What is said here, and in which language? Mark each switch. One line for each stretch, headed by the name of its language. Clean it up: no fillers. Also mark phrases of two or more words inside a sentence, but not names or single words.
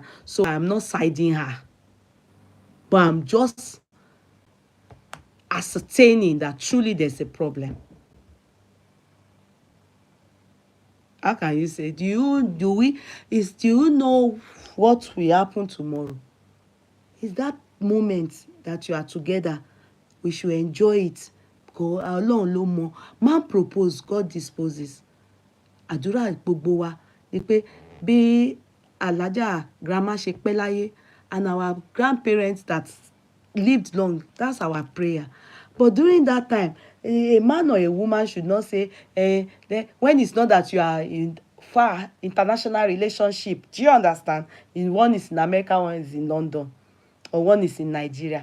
English: So I'm not siding her, but I'm just ascertaining that truly there's a problem. How can you say, do you know what will happen tomorrow? Is that moment that you are together, we should enjoy it.
Yoruba: Because Ọlọ́run ló mọ̀,
English: man propose, God disposes.
Yoruba: Àdúrà gbogbo wa ni pé bí Alhaja grandma ṣe pẹ́ láyé
English: and our grandparents that lived long, that's our prayer. But during that time, a man or a woman should not say, when it's not that you are in far international relationship. Do you understand? One is in America, one is in London, or one is in Nigeria.